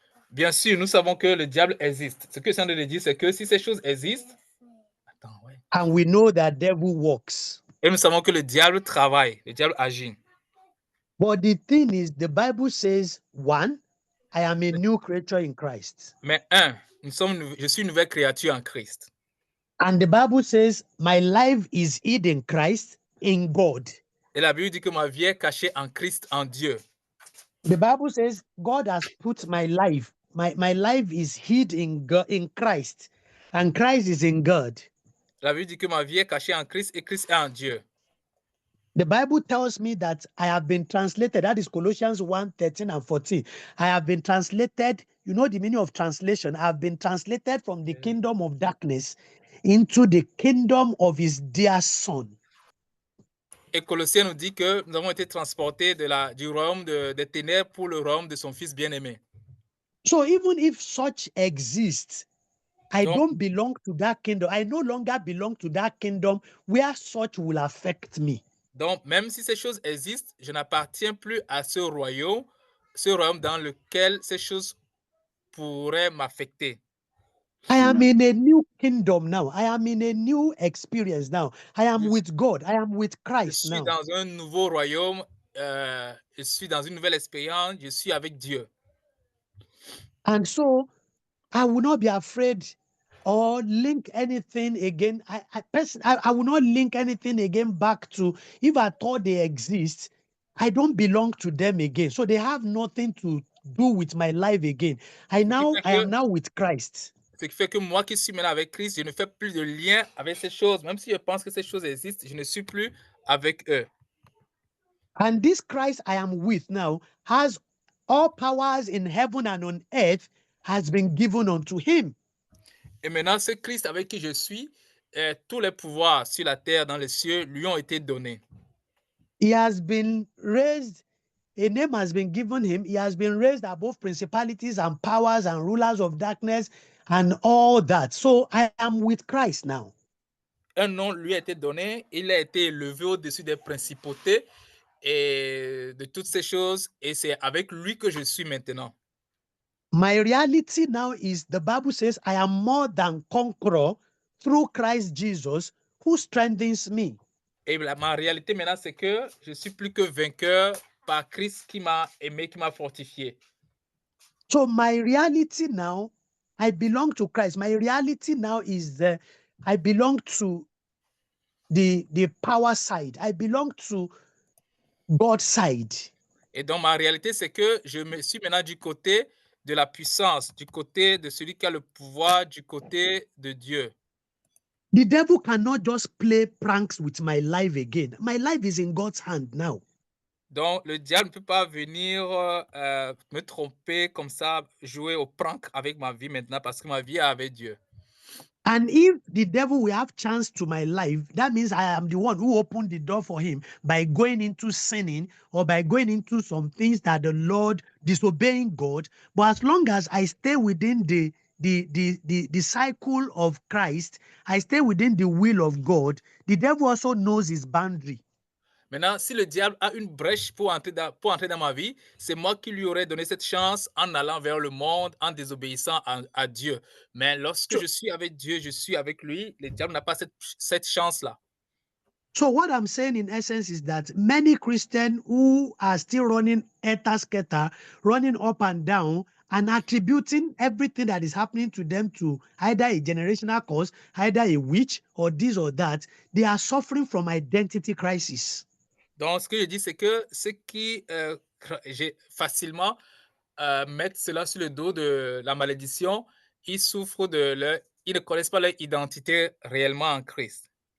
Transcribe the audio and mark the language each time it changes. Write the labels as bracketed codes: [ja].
[fr] Bien sûr, nous savons que le diable existe. Ce que je suis en train de dire, c'est que si ces choses existent, [en] and we know that devil works. [fr] Et nous savons que le diable travaille, le diable agit. [en] But the thing is, the Bible says, one, I am a new creature in Christ. [fr] Mais je suis une nouvelle créature en Christ. [en] And the Bible says, my life is hid in Christ, in God. [fr] Et la Bible dit que ma vie est cachée en Christ, en Dieu. [en] The Bible says, God has put my life, my life is hid in God, in Christ, and Christ is in God. [fr] La Bible dit que ma vie est cachée en Christ et Christ est en Dieu. [en] The Bible tells me that I have been translated. That is Colossians 1:13 and 14. I have been translated. You know the meaning of translation. I have been translated from the kingdom of darkness into the kingdom of his dear son. [fr] Et Colossiens nous dit que nous avons été transportés du royaume des ténèbres pour le royaume de son fils bien-aimé. [en] So even if such exists, I don't belong to that kingdom. I no longer belong to that kingdom where such will affect me. [fr] Donc, même si ces choses existent, je n'appartiens plus à ce royaume dans lequel ces choses pourraient m'affecter. [en] I am in a new kingdom now. I am in a new experience now. I am Yes. with God. I am with [fr] Je [en] Christ [fr] suis [en] now. [fr] dans un nouveau royaume, je suis dans une nouvelle expérience, je suis avec Dieu. [en] And so I will not be afraid or link anything again. I will not link anything again back to, if I thought they exist, I don't belong to them again. So they have nothing to do with my life again. I am now with Christ. [fr] Ce qui fait que moi qui suis maintenant avec Christ, je ne fais plus de lien avec ces choses. Même si je pense que ces choses existent, je ne suis plus avec eux. [en] And this Christ I am with now has all powers in heaven and on earth has been given unto him. [fr] Et maintenant, ce Christ avec qui je suis, tous les pouvoirs sur la terre, dans les cieux, lui ont été donnés. [en] He has been raised, a name has been given him. He has been raised above principalities and powers and rulers of darkness and all that. So I am with Christ now. [fr] Un nom lui a été donné, il a été élevé au-dessus des principautés et de toutes ces choses, et c'est avec lui que je suis maintenant. [en] My reality now is, the Bible says, I am more than conqueror through Christ Jesus who strengthens me. [fr] Et ma réalité maintenant, c'est que je suis plus que vainqueur par Christ qui m'a aimé, qui m'a fortifié. [en] So my reality now, I belong to Christ. My reality now is I belong to the power side. I belong to God's side. [fr] Et donc, ma réalité, c'est que je me suis maintenant du côté de la puissance, du côté de celui qui a le pouvoir, du côté de Dieu. [en] The devil cannot just play pranks with my life again. My life is in God's hand now. [fr] Donc, le diable ne peut pas venir me tromper comme ça, jouer au prank avec ma vie maintenant, parce que ma vie est avec Dieu. [en] And if the devil will have chance to my life, that means I am the one who opened the door for him by going into sinning or by going into some things that the Lord, disobeying God. But as long as I stay within the cycle of Christ, I stay within the will of God, the devil also knows his boundary. [fr] Maintenant, si le diable a une brèche pour entrer dans ma vie, c'est moi qui lui aurais donné cette chance en allant vers le monde, en désobéissant à Dieu. Mais lorsque je suis avec Dieu, je suis avec lui, le diable n'a pas cette chance-là. [en] So what I'm saying in essence is that many Christians who are still running eta-sketa, running up and down, and attributing everything that is happening to them to either a generational cause, either a witch, or this or that, they are suffering from identity crisis. [fr] Donc, ce que je dis, c'est que ceux qui facilement mettent cela sur le dos de la malédiction, ils souffrent ils ne connaissent pas leur identité réellement en Christ.